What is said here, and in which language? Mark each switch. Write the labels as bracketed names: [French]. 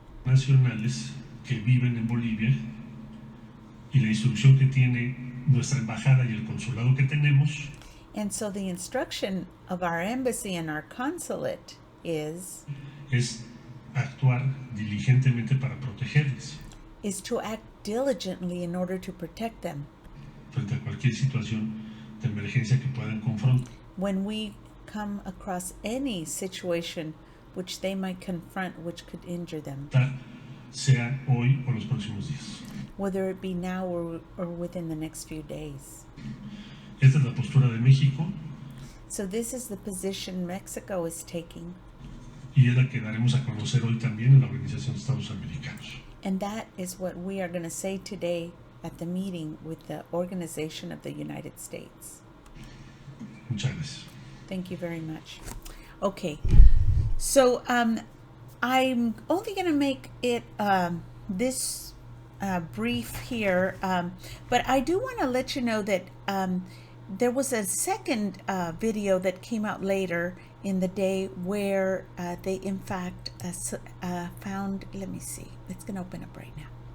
[Spanish] nacionales que viven en Bolivia, y la instrucción que tiene nuestra embajada y el consulado que tenemos [English] And so the instruction of our embassy and our consulate is [Spanish] actuar diligentemente para protegerles [English] to act diligently in order to protect them [Spanish] frente a cualquier situación de emergencia que puedan confrontar. [English] when we come across any situation which they might confront, which could injure them, [Spanish] Sea hoy o los próximos días. [English] whether it be now or within the next few days. [Spanish] Esta es la postura de México [English] So this is the position Mexico is taking, [Spanish] y es la que daremos a conocer hoy también en la Organización de Estados Americanos. [English] and that is what we are going to say today at the meeting with the Organization of the United States. [Spanish] Muchas gracias. [English] Thank you very much. Okay, so I'm only going to make it this brief here, but I do want to let you know that there was a second video that came out later in the day where they in fact found, let me see, it's going to open up right now.